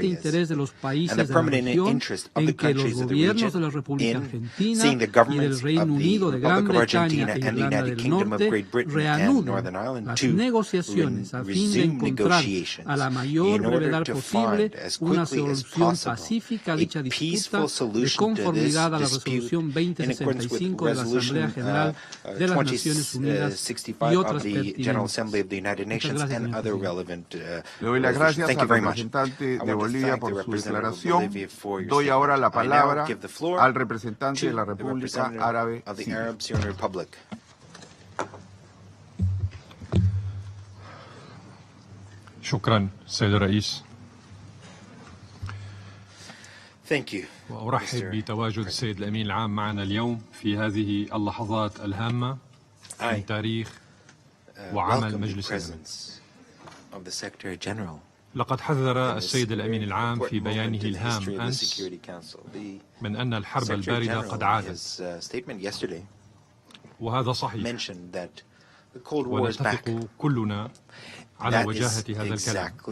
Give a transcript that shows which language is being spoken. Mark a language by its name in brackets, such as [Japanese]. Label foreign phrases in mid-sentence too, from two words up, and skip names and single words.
[Spanish] interés de los países de la región en que los gobiernos de la República Argentina y del Reino Unido de Gran Bretaña e Irlanda del Norte reanuden las negociaciones a fin de encontrar a la mayor brevedad posible una solución pacífica a dicha disputa de conformidad a la resolución 2065 de la Asamblea General de las Naciones Unidas y otras pertinentes. Muchas gracias, Le doy las gracias al representante de Bolivia por su declaración. Doy ahora la palabra al representante de la República Árabe Siria. [Arabic] شكرا سيد الرئيس. [English] Thank you. [Arabic] وأرحب بتواجد السيد الأمين العام معنا اليوم في هذه اللحظات الهامة من تاريخ وعمل مجلس الأمن. لقد حذر السيد الأمين العام في بيانه الهام أمس من أن الحرب الباردة قد عادت، وهذا صحيح، ونتفق كلنا على وجاهة هذا الكلام.